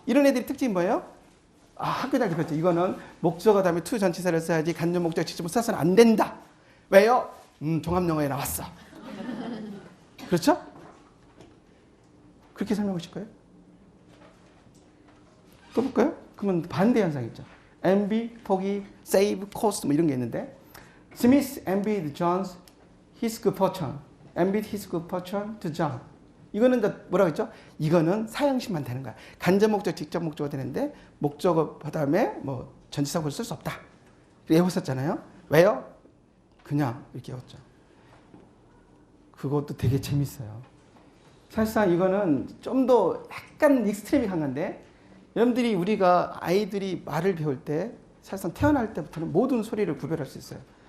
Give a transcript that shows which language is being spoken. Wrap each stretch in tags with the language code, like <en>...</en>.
<ko>이런 애들의 특징이 뭐예요? 학교 다닐 때 그랬죠. 이거는 목적어 다음에 to 전치사를 써야지 간접 목적 직접 써서는 안 된다. 왜요? 종합영어에 나왔어. 그렇죠? 그렇게 설명하실 거예요? 또 볼까요? 그러면 반대 현상이 있죠.</ko> <en>envy, forgive, save, cost</en> <ko>뭐 이런 게 있는데</ko> <en>Smith envied John's his good fortune. envied his good fortune to John.</en> <ko>이거는 뭐라고 했죠? 이거는 사형식만 되는 거야. 간접 목적, 직접 목적어 되는데 목적어 다음에 뭐 전치사구를 쓸 수 없다. 외웠었잖아요. 왜요? 그냥 이렇게 외웠죠. 그것도 되게 재밌어요. 사실상 이거는 좀 더 약간 익스트림이 강한데 여러분들이 우리가 아이들이 말을 배울 때 사실상 태어날 때부터는 모든 소리를 구별할 수 있어요.</ko>